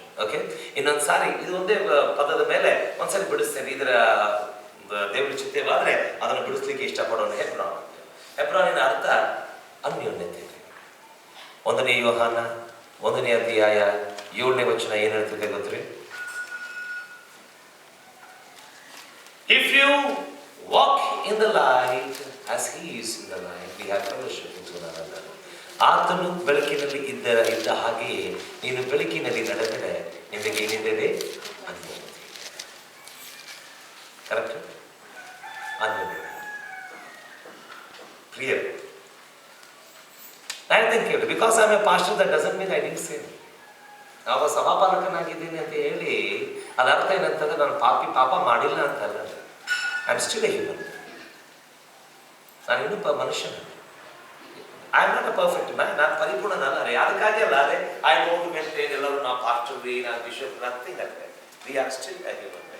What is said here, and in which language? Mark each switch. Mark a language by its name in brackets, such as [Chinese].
[Kannada] Okay, ಇನ್ನೊಂದ್ಸಾರಿ ಇದು ಒಂದೇ ಪದದ ಮೇಲೆ ಒಂದ್ಸರಿ ಬಿಡಿಸ್ತೇನೆ. ಇದರ ದೇವರ ಚಿತ್ತವಾದ್ರೆ ಅದನ್ನು ಬಿಡಿಸ್ಲಿಕ್ಕೆ ಇಷ್ಟಪಡೋಣ. ಹೆಬ್ರಾನಿನ ಅರ್ಥ ಅನ್ಯೋನ್ಯತೆ. 1ನೇ ಯೋಹಾನ 1ನೇ ಅಧ್ಯಾಯ 7ನೇ ವಚನ ಏನ್ ಹೇಳ್ತಿದೆ ಗೊತ್ತ್ರಿ? [English] If you walk in the light as he is in the light, we have fellowship with one another. [Kannada] ಆತನು ಬೆಳಕಿನಲ್ಲಿ ಇದ್ದ ಹಾಗೆಯೇ ನೀನು ಬೆಳಕಿನಲ್ಲಿ ನಡೆದರೆ ನಿಮಗೆ ಏನಿದೆ? ಅನ್ಯೋನ್ಯತೆ. Correct? ಅನ್ಯೋನ್ಯತೆ. Clear? [English] I think because I am a pastor, that doesn't mean I didn't sin. [Kannada] ನಾವು ಸಭಾಪಾಲಕನಾಗಿದ್ದೀನಿ ಅಂತ ಹೇಳಿ ಅದರ ಅರ್ಥ ಏನಂತಂದ್ರೆ ನಾನು ಪಾಪ ಮಾಡಿಲ್ಲ ಅಂತಲ್ಲ. [English] I am still a human. [Kannada] ನಾನು ಇನ್ನೂ ಮನುಷ್ಯನ. [English] I am not a perfect man. [Kannada] ನಾನು ಪರಿಪೂರ್ಣನಲ್ಲ ರೀ. ಅದಕ್ಕಾಗಿ ಅಲ್ಲ ಅದೇ ಐ ನೋಡು ಮೇಂಟೈನ್ ಎಲ್ಲರೂ ನಾವು ಪಾಸ್ಟರ್ ರೀ, ನಾನು ಬಿಷಪ್, ನಥಿಂಗ್ ಅಂದರೆ [English] We are still a human.